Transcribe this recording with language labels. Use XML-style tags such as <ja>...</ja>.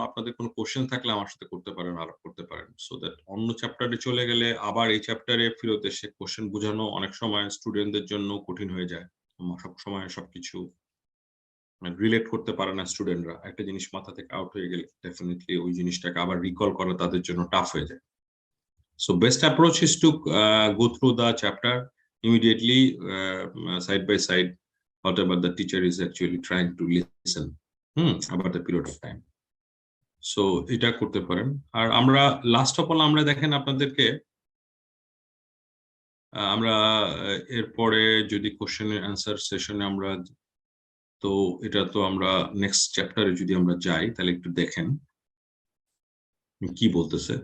<bn>আপনাদের কোনো কোশ্চেন থাকলে আমার সাথে করতে পারেন, আলাপ করতে পারেন,</bn> <en>so that</en> <bn>অন্য চ্যাপ্টারে চলে গেলে আবার এই চ্যাপ্টারে ফেরত এসে কোশ্চেন বোঝানো অনেক সময় স্টুডেন্টদের জন্য কঠিন হয়ে যায়। সব সময় সবকিছু রিলেট করতে পারে না স্টুডেন্টরা। একটা জিনিস মাথা থেকে আউট হয়ে গেলে ডেফিনেটলি ওই জিনিসটাকে আবার রিকল করা তাদের জন্য টাফ হয়ে যায়।</bn> <en>So best approach is to go through the chapter immediately, side by side, whatever the teacher is actually trying to listen about the period of time.</en> <bn>So এটা করতে পারেন। আর আমরা লাস্ট অফ অল আমরা দেখেন আপনাদেরকে আমরা এরপরে যদি কোশ্চেন অ্যান্সার সেশনে আমরা, তো এটা তো আমরা নেক্সট চ্যাপ্টারে যদি আমরা যাই তাহলে একটু দেখেন কি বলতেছে।</bn>